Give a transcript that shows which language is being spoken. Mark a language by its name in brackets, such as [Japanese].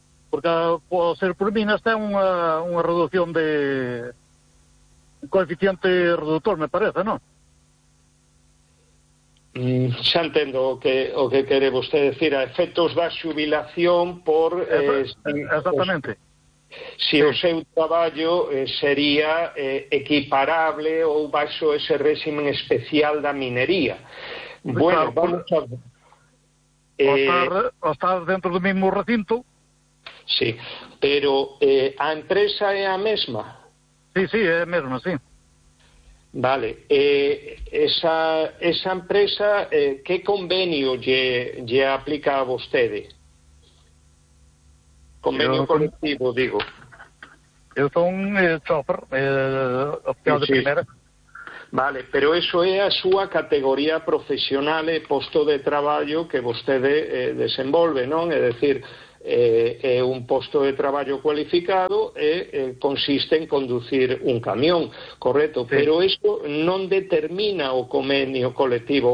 [Portuguese] Porque pode ser por mim, esta é uma redução de... Um coeficiente redutor, me parece, não? [Galician] Xa entendo o que quere você dizer. A efectos da xubilação por... Exatamente. Si sí. O seu traballo sería equiparable ou baixo ese réximen especial da minería. Sí, bueno, claro, vamos a ver. O estar dentro do mesmo recinto. Sí, pero a empresa é a mesma? Sí, é a mesma, sí. Vale. Esa empresa, que convenio lle aplica a vostede? Convenio colectivo, digo. Eu sou un chofer, oficial de primeira. Vale, pero eso é a súa categoría profesional e posto de traballo que vostede desenvolve, non? É dicir, un posto de traballo cualificado consiste en conducir un camión, correto? Sí. Pero eso non determina o convenio colectivo.